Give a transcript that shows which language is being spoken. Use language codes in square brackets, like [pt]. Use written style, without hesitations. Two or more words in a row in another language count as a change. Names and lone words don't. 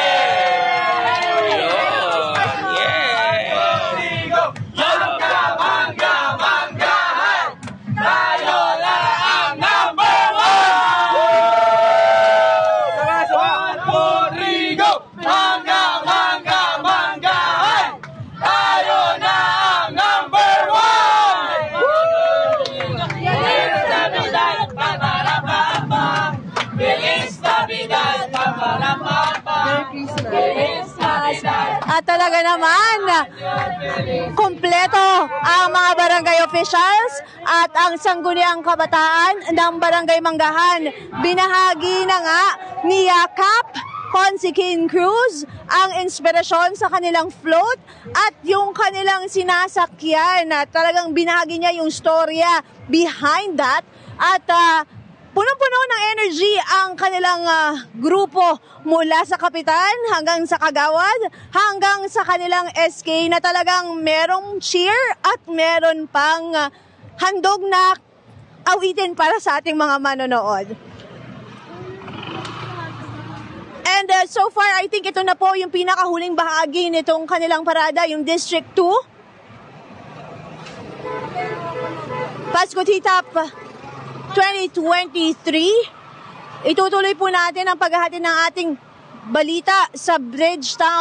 [tl] Manggahan! Tayo lang ang [en] number one! [tl] Rodrigo! Manggahan! Tayo na ang [en] number one! [es] Feliz Navidad! Paparapapa! Feliz Navidad! Paparapapa! Feliz Navidad! [tl] At talaga naman, kumpleto ang mga barangay officials at ang sangguniang kabataan ng Barangay Manggahan. Binahagi na nga ni Cap Ponzi King Cruz ang inspirasyon sa kanilang float at yung kanilang sinasakyan. Talagang binahagi niya yung storya [en] behind that [tl] at punong-puno ng energy ang kanilang grupo mula sa kapitan hanggang sa kagawad hanggang sa kanilang SK na talagang merong cheer at meron pang handog na awitin para sa ating mga manonood. [en] And so far, I think [tl] ito na po yung pinakahuling bahagi nitong kanilang parada, yung District 2. Pasko Titap 2023. Itutuloy po natin ang paghahatid ng ating balita sa Bridgetown.